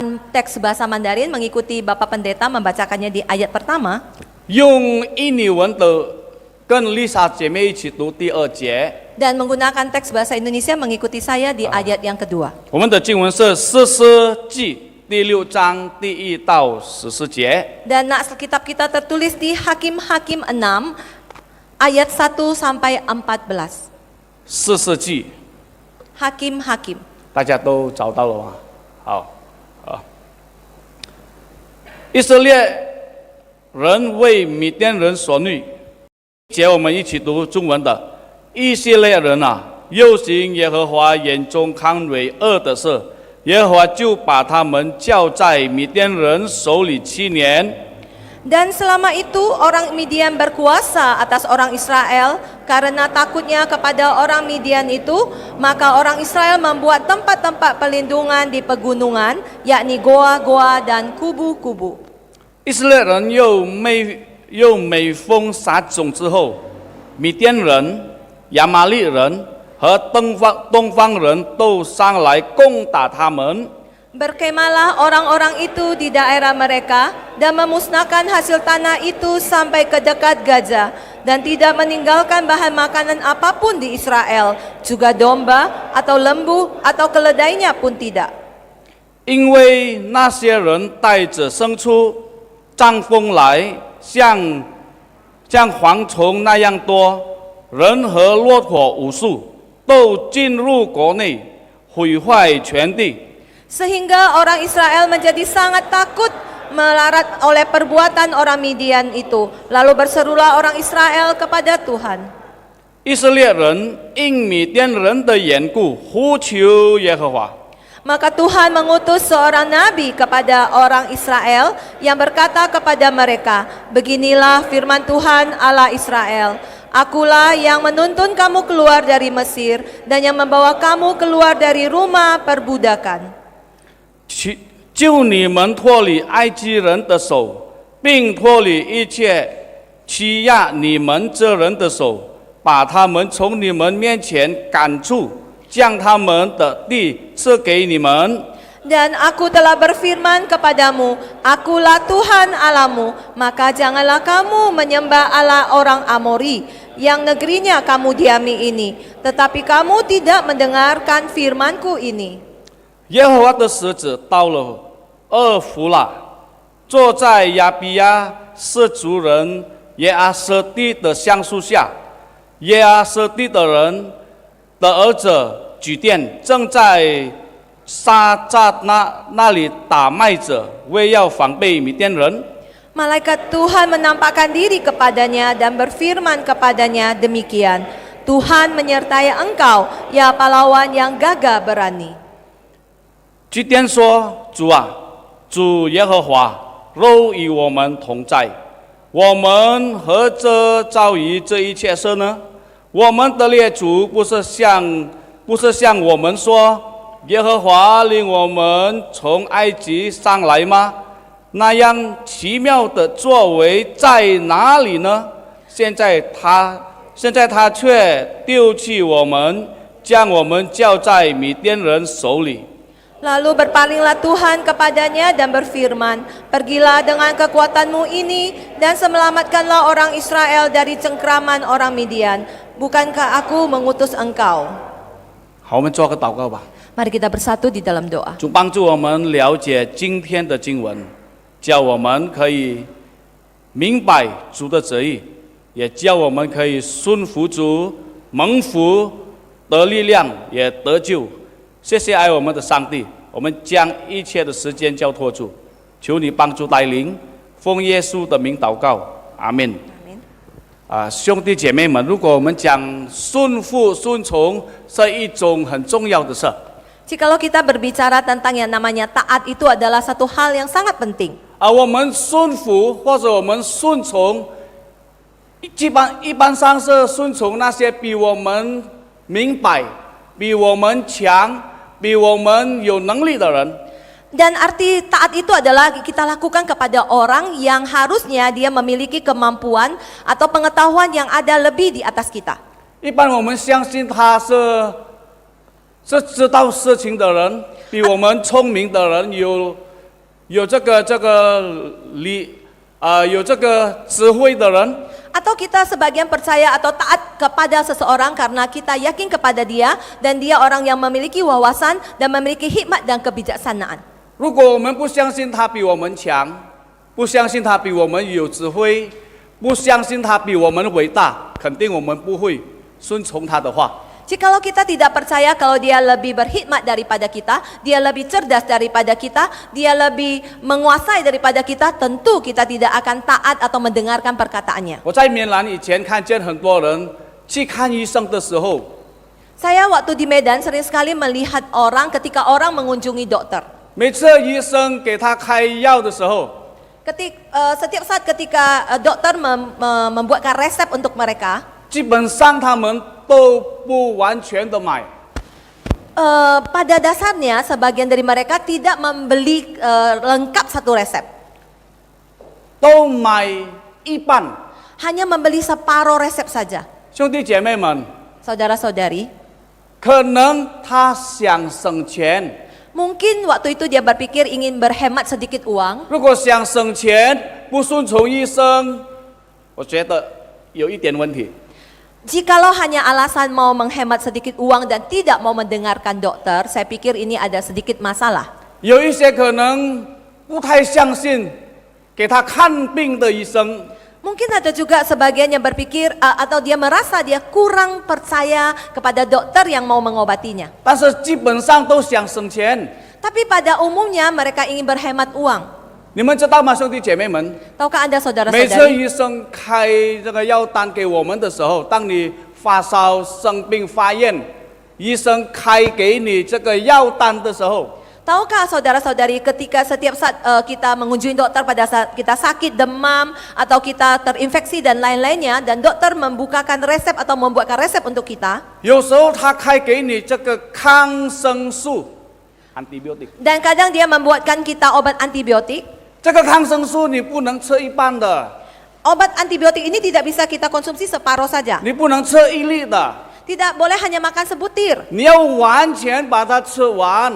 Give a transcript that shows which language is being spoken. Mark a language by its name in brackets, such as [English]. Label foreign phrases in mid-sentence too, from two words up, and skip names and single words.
[Indonesian] teks bahasa Mandarin mengikuti Bapak Pendeta membacakannya di ayat pertama. [Chinese] 用印尼文的跟丽莎姐妹一起读第2节。 [Indonesian] Dan menggunakan teks bahasa Indonesia mengikuti saya di ayat yang kedua. [Chinese] 我们的经文是士师记第6章第1到14节。 [Indonesian] Dan Alkitab kita tertulis di Hakim-Hakim 6 ayat 1 sampai 14. [Chinese] 士师记， [Indonesian] Hakim-Hakim. [Chinese] 大家都找到了吗？好，以色列人为米甸人所虐。节我们一起读中文的。以色列人啊，又行耶和华眼中看为恶的事，耶和华就把他们交在米甸人手里7年。 [Indonesian] Dan selama itu orang Midian berkuasa atas orang Israel. Karena takutnya kepada orang Midian itu, maka orang Israel membuat tempat-tempat perlindungan di pegunungan, yakni goa-goa dan kubu-kubu. [Chinese] 以色列人又每逢撒种之后，米甸人、亚玛力人和东方人都上来攻打他们。 [Indonesian] Berkemalah orang-orang itu di daerah mereka dan memusnahkan hasil tanah itu sampai ke dekat Gaza dan tidak meninggalkan bahan makanan apapun di Israel, juga domba atau lembu atau keledainya pun tidak. [Chinese] 因为那些人带着牲畜、帐风来，像蝗虫那样多，人和骆驼无数，都进入国内，毁坏全地。 [Indonesian] Sehingga orang Israel menjadi sangat takut melarat oleh perbuatan orang Midian itu. Lalu berserulah orang Israel kepada Tuhan. [Chinese] 以色列人因米甸人的缘故呼求耶和华。 [Indonesian] Maka Tuhan mengutus seorang nabi kepada orang Israel yang berkata kepada mereka, beginilah firman Tuhan Allah Israel. Akulah yang menuntun kamu keluar dari Mesir dan yang membawa kamu keluar dari rumah perbudakan. [Chinese] 救你们脱离埃及人的手，并脱离一切欺压你们这人的手，把他们从你们面前赶出，将他们的地赐给你们。 [Indonesian] Dan aku telah berfirman kepadamu, akulah Tuhan Allahmu, maka janganlah kamu menyembah Allah orang Amori, yang negerinya kamu diami ini, tetapi kamu tidak mendengarkan firmanku ini. [Chinese] 耶和华的使者到了厄弗拉，坐在亚比亚氏族人耶阿舍地的橡树下。耶阿舍地的人的儿子举殿正在沙扎那里打麦子，为要防备米甸人。 [Indonesian] Malaikat Tuhan menampakkan diri kepadanya dan berfirman kepadanya demikian, Tuhan menyertai engkau, ya pahlawan yang gagah berani. [Chinese] 举殿说：“主啊，主耶和华，若与我们同在，我们何则遭遇这一切事呢？我们的列祖不是向我们说，耶和华领我们从埃及上来吗？那样奇妙的作为在哪里呢？现在他却丢弃我们，将我们交在米甸人手里。” [Indonesian] Lalu berpalinglah Tuhan kepadanya dan berfirman, pergilah dengan kekuatanmu ini dan selamatkanlah orang Israel dari cengkraman orang Midian. Bukankah aku mengutus engkau? [Chinese] 好，我们做个祷告吧。 [Indonesian] Mari kita bersatu di dalam doa. [Chinese] 主帮助我们了解今天的经文，叫我们可以明白主的旨意，也叫我们可以顺服主，蒙福得力量，也得救。谢谢爱我们的上帝，我们将一切的时间交托主，求你帮助带领，奉耶稣的名祷告，阿门。兄弟姐妹们，如果我们讲顺服顺从是一种很重要的事。 [Indonesian] Jikalau kita berbicara tentang yang namanya taat itu adalah satu hal yang sangat penting. [Chinese] 我们顺服或者我们顺从，一般上是顺从那些比我们明白、比我们强、比我们有能力的人。 [Indonesian] Dan arti taat itu adalah kita lakukan kepada orang yang harusnya dia memiliki kemampuan atau pengetahuan yang ada lebih di atas kita. [Chinese] 一般我们相信他是知道事情的人，比我们聪明的人， 有这个有这个智慧的人， [Indonesian] Atau kita sebagian percaya atau taat kepada seseorang karena kita yakin kepada dia dan dia orang yang memiliki wawasan dan memiliki hikmat dan kebijaksanaan. [Chinese] 如果我们不相信他比我们强，不相信他比我们有智慧，不相信他比我们伟大，肯定我们不会顺从他的话。 [Indonesian] Jikalau kita tidak percaya kalau dia lebih berhikmat daripada kita, dia lebih cerdas daripada kita, dia lebih menguasai daripada kita, tentu kita tidak akan taat atau mendengarkan perkataannya. [Chinese] 我在缅兰以前看见很多人去看医生的时候， [Indonesian] Saya waktu di Medan sering sekali melihat orang ketika orang mengunjungi dokter. [Chinese] 每次医生给他开药的时候， [Indonesian] Setiap saat ketika dokter membuatkan resep untuk mereka, [Chinese] 基本上他们都不完全的买， [Indonesian] pada dasarnya sebagian dari mereka tidak membeli lengkap satu resep, [Chinese] 都买一半。 [Indonesian] hanya membeli separuh resep saja. [Chinese] 兄弟姐妹们， [Indonesian] Saudara-saudari, [Chinese] 可能他想省钱， [Indonesian] mungkin waktu itu dia berpikir ingin berhemat sedikit uang. [Chinese] 如果想省钱不顺从医生，我觉得有一点问题。 [Indonesian] Jikalau hanya alasan mau menghemat sedikit uang dan tidak mau mendengarkan dokter, saya pikir ini ada sedikit masalah. [Chinese] 有一些可能不太相信给他看病的医生， [Indonesian] Mungkin ada juga sebagian yang berpikir atau dia merasa dia kurang percaya kepada dokter yang mau mengobatinya. [Chinese] 但是基本上都想省钱。 [Indonesian] Tapi pada umumnya mereka ingin berhemat uang. [Chinese] 你们知道吗，兄弟姐妹们？ [Indonesian] Tahukah Anda [Chinese] 每次 [Indonesian] saudara-saudari? [Chinese] 医生开这个药单给我们的时候，当你发烧、生病、发炎，医生开给你这个药单的时候， [Indonesian] Tahukah saudara-saudari ketika setiap saat kita mengunjungi dokter pada saat kita sakit, demam, atau kita terinfeksi dan lain-lainnya, dan dokter membukakan resep atau membuatkan resep untuk kita, [Chinese] 有时候他开给你这个抗生素 （antibiotic）。 [Indonesian] dan kadang dia membuatkan kita obat antibiotik. [Chinese] 这个抗生素你不能吃一半的， [Indonesian] Obat antibiotik ini tidak bisa kita konsumsi separuh saja. [Chinese] 你不能吃一粒的， [Indonesian] Tidak boleh hanya makan sebutir. [Chinese] 你要完全把它吃完。